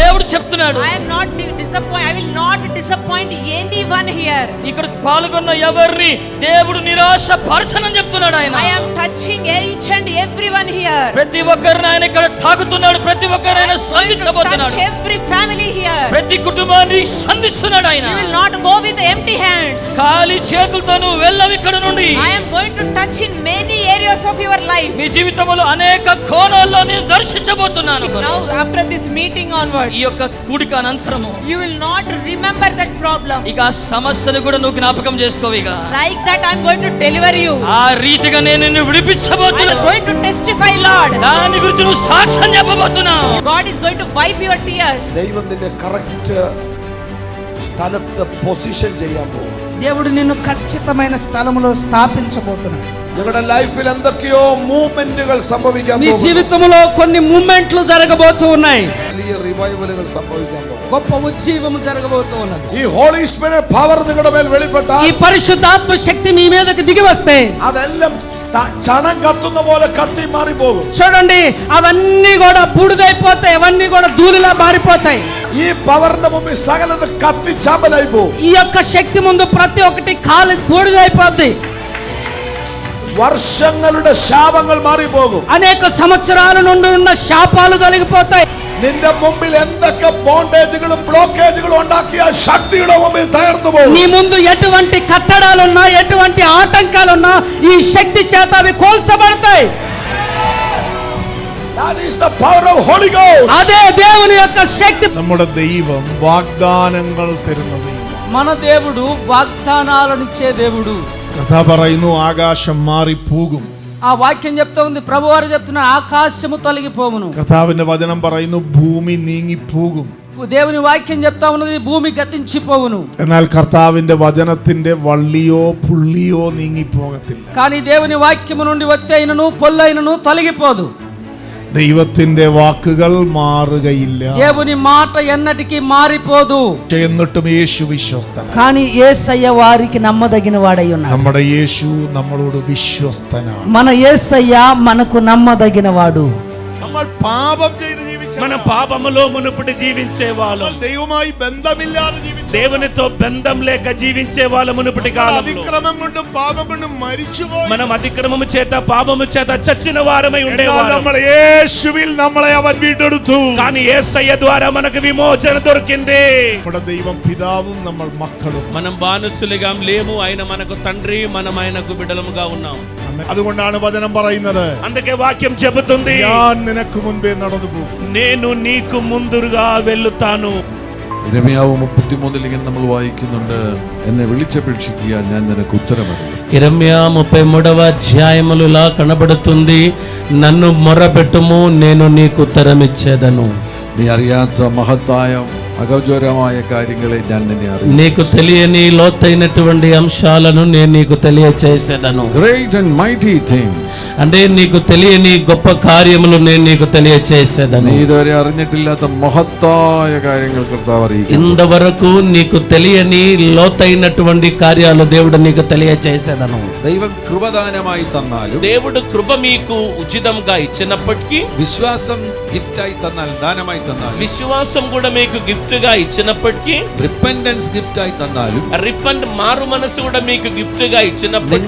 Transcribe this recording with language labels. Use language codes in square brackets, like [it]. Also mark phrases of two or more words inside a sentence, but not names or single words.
[te] చెప్తున్నాడు. [en] I am not disappointed. I will not disappoint anyone here. [te] ఇక్కడ పాల్గొన్న ఎవరిని దేవుడు నిరాశ పరచనని చెప్తున్నాడు ఆయన. [en] I am touching each and everyone here. [te] ప్రతి ఒక్కరిని ఆయన ఇక్కడ తాకుతున్నాడు. ప్రతి ఒక్కరిని ఆయన సంధించబోతున్నాడు. [en] Touch every family here. [te] ప్రతి కుటుంబాన్ని సంధిస్తున్నాడు ఆయన. [en] You will not go with empty hands. [te] ఖాళీ చేతులతో నువ్వు వెళ్ళవు ఇక్కడ నుండి. [en] I am going to touch in many areas of your life. [te] నీ జీవితంలో అనేక కోణాల్లో నేను దర్శించబోతున్నాను. [en] Now after this meeting onwards, [te] ఈ యొక్క కూడిక అనంతరము [en] you will not remember that problem. [te] ఇక ఆ సమస్యను కూడా నువ్వు జ్ఞాపకం చేసుకోవు. ఇక [en] like that I am going to deliver you. [te] ఆ రీతిగా నేను నిన్ను విడిపించబోతున్నాను. [en] I am going to testify, Lord. [te] దాని గురించి నువ్వు సాక్ష్యం చెప్పబోతున్నావు. [en] God is going to wipe your tears. [ml] ദൈവം നിന്നെ കറക്റ്റ് സ്ഥലത്ത് പൊസിഷൻ ചെയ്യാൻ പോകും. [te] దేవుడు నిన్ను ఖచ్చితమైన స్థలములో స్థాపించబోతున్నాడు. [ml] നിങ്ങളുടെ ലൈഫിൽ എന്തൊക്കെയോ മൂവ്മെന്റുകൾ സംഭവിക്കാൻ [te] మీ [ml] പോകുന്നു. [te] జీవితంలో కొన్ని మూమెంట్లు జరగబోతూ ఉన్నాయి. [ml] വലിയ റിവൈവലുകൾ സംഭവിക്കാൻ പോകുന്നു. [te] గొప్ప ఉజ్జీవము జరగబోతూ ఉన్నది. [ml] ഈ [en] Holy Spirit power [ml] നിങ്ങളുടെ മേൽ വെളിപ്പെട്ടാൽ, [te] ఈ పరిశుద్ధాత్మ శక్తి మీ మీదకి దిగి వస్తే [ml] അതെല്ലാം ചണം കത്തുന്ന പോലെ കത്തി മാറിപ്പോകും. [te] చూడండి, అవన్నీ కూడా బూడిదైపోతాయి, అవన్నీ కూడా ధూళిలా మారిపోతాయి. [ml] ഈ പവറിന്റെ മുമ്പിൽ സകലത് കത്തി ചാമ്പലായി പോകും. [te] ఈ యొక్క శక్తి ముందు ప్రతి ఒక్కటి కాలి బూడిదైపోద్ది. [ml] വർഷങ്ങളുടെ ശാപങ്ങൾ മാറിപ്പോകും. [te] అనేక సంవత్సరాల నుండి ఉన్న శాపాలు తొలగిపోతాయి. [ml] നിന്റെ മുമ്പിൽ എന്തൊക്കെ ബോണ്ടേജുകളും ബ്ലോക്കേജുകളും ഉണ്ടാക്കിയ ശക്തിയുടെ മുമ്പിൽ തകർന്നു പോകും. [te] నీ ముందు ఎటువంటి కట్టడాలున్నా, ఎటువంటి ఆటంకాలున్నా ఈ శక్తి చేత అవి కోల్చబడతాయి. [en] That is the power of Holy Ghost. [te] అదే దేవుని యొక్క శక్తి. [ml] നമ്മുടെ ദൈവം വാഗ്ദാനങ്ങൾ തരുന്ന ദൈവം. [te] మన దేవుడు వాగ్దానాలనిచ్చే దేవుడు. [ml] കഥ പറയുന്നു, ആകാശം മാറിപ്പോകും. [te] ఆ వాక్యం చెప్తా ఉంది, ప్రభువారు చెప్తున్నారు, ఆకాశము తొలగిపోవును. [ml] കർത്താവിന്റെ വചനം പറയുന്നു, ഭൂമി നീങ്ങിപ്പോകും. [te] దేవుని వాక్యం చెప్తా ఉన్నది, భూమి గతించిపోవును. [ml] എന്നാൽ കർത്താവിന്റെ വചനത്തിന്റെ വള്ളിയോ പുള്ളിയോ നീങ്ങിപ്പോകത്തില്ല. [te] కానీ దేవుని వాక్యము నుండి వచ్చే అయినను పొల్లైనను తొలగిపోదు. [ml] ദൈവത്തിന്റെ വാക്കുകൾ മാറുകയില്ല. [te] దేవుని మాట ఎన్నటికీ మారిపోదు. [ml] എന്നിട്ടും യേശു വിശ്വസ്തൻ. [te] కానీ యేసయ్య వారికి నమ్మదగిన వాడై ఉన్నాడు. [ml] നമ്മുടെ യേശു നമ്മളോട് വിശ്വസ്തനാണ്. [te] మన యేసయ్య మనకు నమ్మదగిన వాడు. [ml] നമ്മൾ പാപം ചെയ്ത് [te] మన పాపములో మునుపటి జీవించే వాళ్ళం, [ml] ദൈവവുമായി ബന്ധമില്ലാതെ [te] దేవునితో బంధం లేక జీవించే వాళ్ళ మునుపటి కాలంలో [ml] അതിക്രമം കൊണ്ടും പാപം കൊണ്ടും മരിച്ചുപോയി. [te] మనం అతిక్రమము చేత పాపము చేత చచ్చిన వారమై ఉండేవాళ్ళం. [ml] നമ്മൾ യേശുവിൽ നമ്മളെ അവൻ വീണ്ടെടുത്തു. [te] కానీ యేసయ్య ద్వారా మనకు విమోచన దొరికింది. [ml] നമ്മുടെ ദൈവം പിതാവും നമ്മൾ മക്കളും. [te] మనం బానిసలుగా లేము, ఆయన మనకు తండ్రి, మనం ఆయనకు బిడ్డలముగా ఉన్నాం. [ml] അതുകൊണ്ടാണ് വചനം പറയുന്നത്, [te] అందుకే వాక్యం చెబుతుంది, [ml] ഞാൻ നിനക്ക് മുൻപേ നടന്നു പോകും. [te] నేను నీకు ముందుగా వెళ్ళుతాను. [ml] ഇരമ്യാവ് 33 ഇങ്ങനെ നമ്മൾ വായിക്കുന്നുണ്ട്, എന്നെ വിളിച്ചപേക്ഷിക്കുക, ഞാൻ നിനക്ക് ഉത്തരമരുളും. [te] ఇరమ్యా 33వ అధ్యాయములో ఇలా కనబడుతుంది, నన్ను మొరపెట్టుము, నేను నీకు ఉత్తరమిచ్చేదను. [ml] നീ അറിയാത്ത മഹത്തായ అగౌరవമായ కార్యങ്ങളെ ഞാൻ నిన్నే അറിയിച്ചു. [te] నీకు తెలియని లోతైనటువంటి అంశాలను నేను నీకు తెలియచేసేదను. [en] Great and mighty things. [te] అంటే నీకు తెలియని గొప్ప కార్యములు నేను నీకు తెలియచేసేదను. [ml] നീ ഇതുവരെ അറിഞ്ഞിട്ടില്ലാത്ത മഹത്തായ കാര്യങ്ങൾ കർത്താവ് അറിയിക്കും. [te] ఇంతవరకు నీకు తెలియని లోతైనటువంటి కార్యాలు దేవుడు నీకు తెలియచేసేదను. [ml] ദൈവം കൃപദാനമായി തന്നാലും, [te] దేవుడు కృప మీకు ఉచితంగా ఇచ్చినప్పటికీ, [ml] വിശ്വാസം ഗിഫ്റ്റായി തന്നാൽ, ദാനമായി തന്നാലും, [te] విశ్వాసం కూడా మీకు గిఫ్ట్ గా ఇచ్చినప్పటికీ, [ml] റിപ്പന്റൻസ് ഗിഫ്റ്റായി തന്നാലും, [te] రిపంట్ మారు మనసు కూడా మీకు గిఫ్ట్ గా ఇచ్చినప్పటికీ,